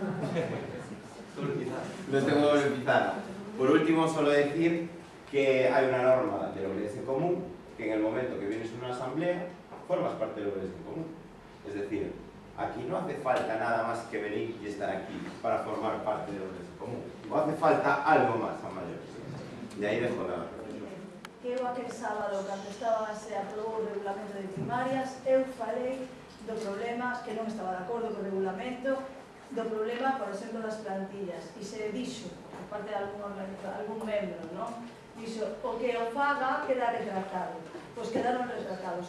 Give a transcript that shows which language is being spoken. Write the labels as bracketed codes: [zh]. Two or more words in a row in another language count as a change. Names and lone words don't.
[es] Los tengo doble pizarra. Por último, solo decir que hay una norma del Ourense Común, que en el momento que vienes a una asamblea, formas parte del Ourense Común. Es decir, aquí no hace falta nada más que venir y estar aquí para formar parte del Ourense Común. O hace falta algo más a mayores. Y ahí dejo la reflexión. [gl] Eu aquel sábado, cando se aprobou o regulamento de primarias, eu falei do problema que non estaba de acordo co regulamento, do problema, por exemplo, das plantillas. E se dixo, por parte de algún membro, non? Dixo, o que o faga queda retratado. Pois quedaron retratados.